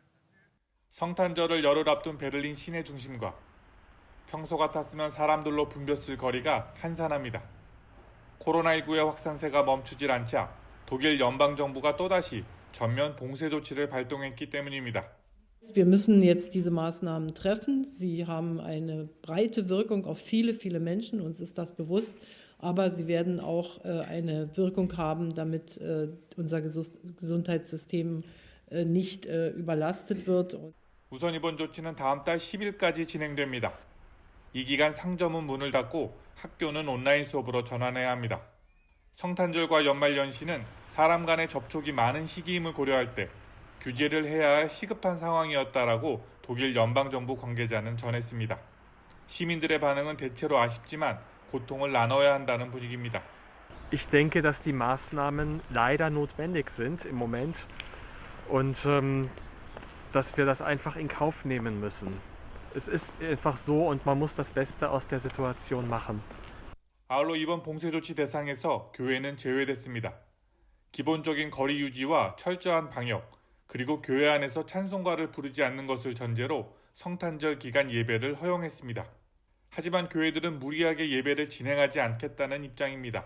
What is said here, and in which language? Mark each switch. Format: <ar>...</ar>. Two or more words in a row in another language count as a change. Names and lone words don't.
<ko>성탄절을 열흘 앞둔 베를린 시내 중심과 평소 같았으면 사람들로 붐볐을 거리가 한산합니다. 코로나19의 확산세가 멈추질 않자 독일 연방정부가 또다시 전면 봉쇄 조치를 발동했기 때문입니다.</ko> <de>Wir müssen jetzt diese Maßnahmen treffen. Sie haben eine breite Wirkung auf viele, viele Menschen. Uns ist das bewusst. Aber sie werden auch eine Wirkung haben, damit unser Gesundheitssystem nicht überlastet wird.</de> <ko>우선 이번 조치는 다음 달 10일까지 진행됩니다. 이 기간 상점은 문을 닫고 학교는 온라인 수업으로 전환해야 합니다. 성탄절과 연말연시는 사람 간의 접촉이 많은 시기임을 고려할 때 규제를 해야 할 시급한 상황이었다라고 독일 연방정부 관계자는 전했습니다. 시민들의 반응은 대체로 아쉽지만 고통을 나눠야 한다는 분위기입니다.</ko> <de>Ich denke, dass die Maßnahmen leider notwendig sind im Moment und dass wir das einfach in Kauf nehmen müssen. Es ist einfach so und man muss das Beste aus der Situation machen.</de> <ko>아울러 이번 봉쇄 조치 대상에서 교회는 제외됐습니다. 기본적인 거리 유지와 철저한 방역, 그리고 교회 안에서 찬송가를 부르지 않는 것을 전제로 성탄절 기간 예배를 허용했습니다. 하지만 교회들은 무리하게 예배를 진행하지 않겠다는 입장입니다.</ko>